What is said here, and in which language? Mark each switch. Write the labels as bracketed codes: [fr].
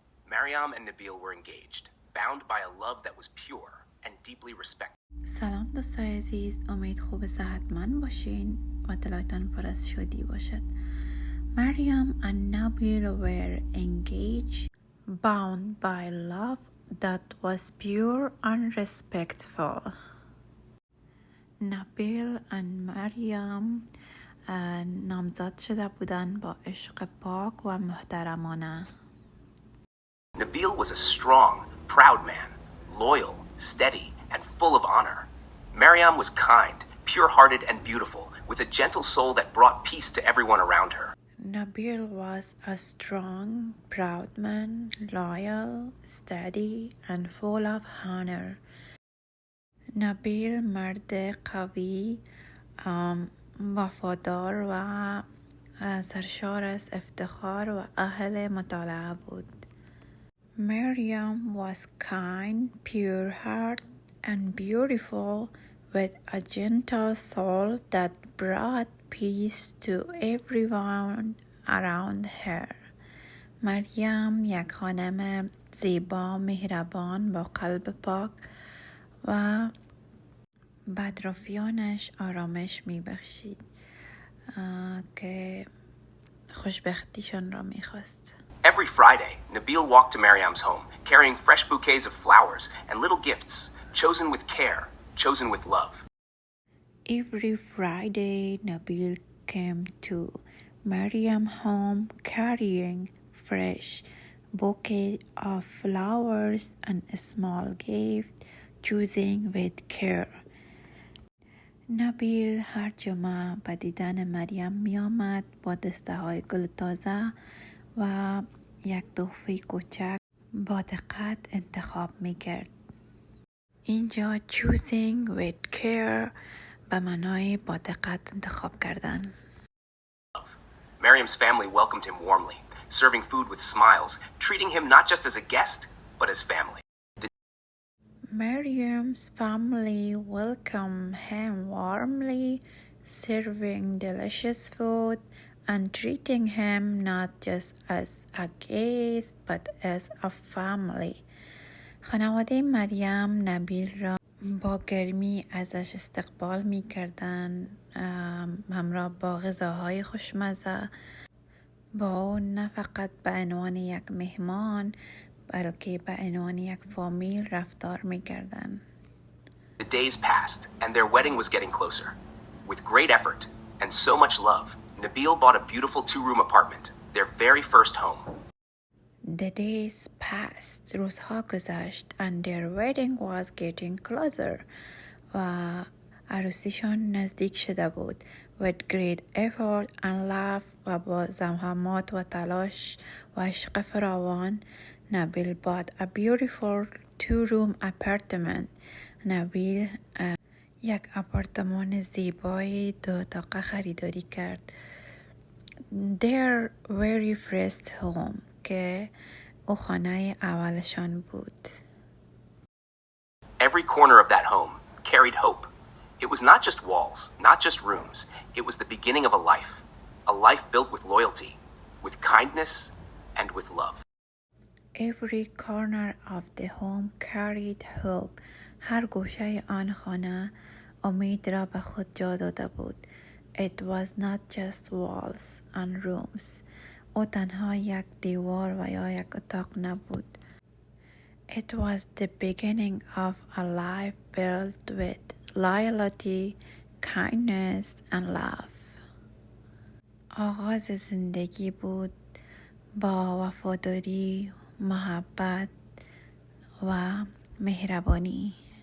[en] Mariam and Nabil were engaged, bound by a love that was pure and deeply respected. [fa] سلام دوستای عزیز، امید خوب صحتمند باشین و دلتان پر از شادی باشد. [en] Mariam and Nabil were engaged, bound by love that was pure and respectful. Nabil and Mariam [fa] نامزد شده بودند با عشق پاک و محترمانه. [en] Nabil was a strong, proud man, loyal, steady, and full of honor. Mariam was kind, pure-hearted, and beautiful, with a gentle soul that brought peace to everyone around her. Nabil was a strong, proud man, loyal, steady, and full of honor. [fa] Nabil مرد قوی، وفادار و سرشار از افتخار و اهل مطالعه بود. [en] Mariam was kind, pure-hearted, and beautiful, with a gentle soul that brought peace to everyone around her. [fa] مریم یک خانم زیبا، مهربان، با قلب پاک و به اطرافیانش آرامش میبخشید که خوشبختیشان را میخواست. [en] Every Friday, Nabil walked to Mariam's home, carrying fresh bouquets of flowers and little gifts, chosen with care, chosen with love. Every Friday, Nabil came to Mariam's home carrying fresh bouquet of flowers and a small gift, choosing with care. [fa] نبیل هر جمعه به دیدن مریم می آمد با دسته های گل تازه و یک تحفه کوچک با دقت انتخاب می کرد. اینجا [en] choosing with care [fa] به معنای با دقت انتخاب کردن. [en] Mariam's family welcomed him warmly, serving food with smiles, treating him not just as a guest, but as family. Mariam's family welcomed him warmly, serving delicious food and treating him not just as a guest but as a family. [fa] خانواده مریم نبیل را با گرمی ازش استقبال می کردن، همراه با غذاهای خوشمزه. با اون نه فقط به عنوان یک مهمان بلکه به عنوان یک فامیل رفتار می کردن. [en] The days passed and their wedding was getting closer. With great effort and so much love, Nabil bought a beautiful 2-room apartment, their very first home. The days passed. [fa] روزها گذشت [en] and their wedding was getting closer. [fa] و عروسیشان نزدیک شده بود. [en] With great effort and love [fa] و با زحمات و تلاش و عشق فراوان، [en] نبیل bought a beautiful 2-room apartment. [fa] نبیل یک آپارتمان زیبای 2 اتاقه خریداری کرد. [en] Their very first home [fa] که او خانه اولشان بود. [en] Every corner of that home carried hope. It was not just walls, not just rooms. It was the beginning of a life built with loyalty, with kindness, and with love. Every corner of the home carried hope. [fa] هر گوشه آن خانه امید را به خود جا داده بود. [en] It was not just walls and rooms. [fa] او تنها یک دیوار و یا یک اتاق نبود. [en] It was the beginning of a life built with loyalty, kindness and love. [fa] آغاز زندگی بود با وفاداری، محبت و مهربانی.